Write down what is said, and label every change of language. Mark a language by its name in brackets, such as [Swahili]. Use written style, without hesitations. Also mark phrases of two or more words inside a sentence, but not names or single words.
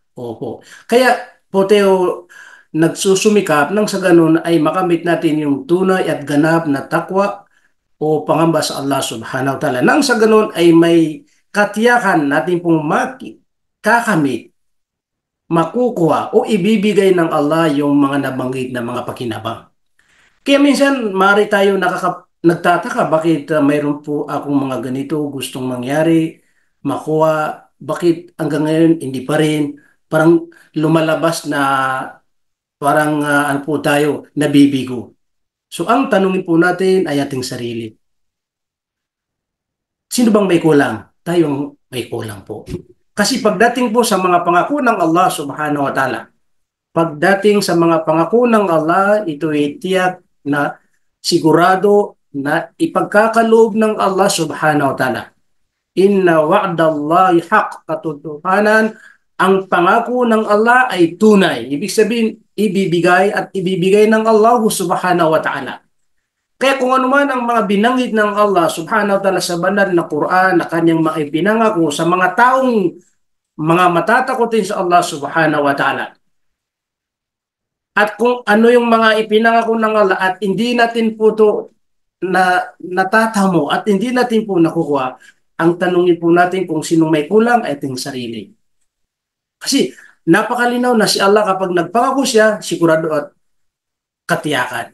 [Filipino] Opo. Kaya po tayo nagsusumikap nang sa ganun ay makamit natin yung tunay at ganap na takwa o pangamba sa Allah [Arabic] سبحانه وتعالى. [Filipino] Nang sa ganun ay may katiyakan natin pong kakamit, makukuha o ibibigay ng Allah yung mga nabanggit na mga pakinabang. Kaya minsan mari tayo nagtataka bakit mayroon po akong mga ganito gustong mangyari, makuha, bakit hanggang ngayon hindi pa rin, parang lumalabas na parang ano po tayo, nabibigo. So ang tanungin po natin ay ating sarili. Sino bang may kulang? Tayong may kulang po. Kasi pagdating po sa mga pangako ng Allah [Arabic] سبحانه وتعالى, [Filipino] pagdating sa mga pangako ng Allah, ito ay tiyak na sigurado na ipagkakaloob ng Allah [Arabic] سبحانه وتعالى. إن وعد الله حق, [Filipino] katotohanan, ang pangako ng Allah ay tunay. Ibig sabihin, ibibigay at ibibigay ng Allah [Arabic] سبحانه وتعالى. [Filipino] Kaya kung ano man ang mga binanggit ng Allah [Arabic] سبحانه وتعالى [Filipino] sa banal na Quran na kanyang mga ipinangako sa mga taong mga matatakotin sa Allah [Arabic] سبحانه وتعالى. [Filipino] At kung ano yung mga ipinangako ng Allah at hindi natin po to na natatamo at hindi natin po nakukuha, ang tanungin po natin kung sinong may kulang ay ating sarili. Kasi napakalinaw na si Allah kapag nagpangako siya, sigurado at katiyakan.